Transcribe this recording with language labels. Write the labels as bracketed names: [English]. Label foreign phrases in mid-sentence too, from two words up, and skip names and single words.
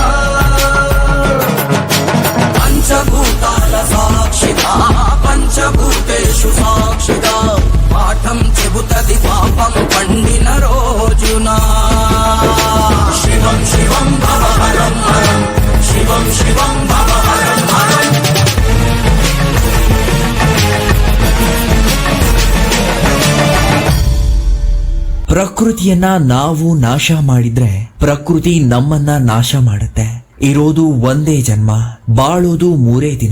[Telugu] పంచభూతాల సాక్షిగా పంచభూతేషు సాక్షిగా పాఠం చెబుతది పాపం పండిన రోజున. [Sanskrit] శివం శివం భవ హరం హరం, శివం శివం భవ హరం హరం. [Kannada] ಪ್ರಕೃತಿಯನ್ನ ನಾವು ನಾಶ ಮಾಡಿದ್ರೆ ಪ್ರಕೃತಿ ನಮ್ಮನ್ನ ನಾಶ ಮಾಡುತ್ತೆ. ಇರೋದು ಒಂದೇ ಜನ್ಮ, ಬಾಳೋದು 3 ದಿನ.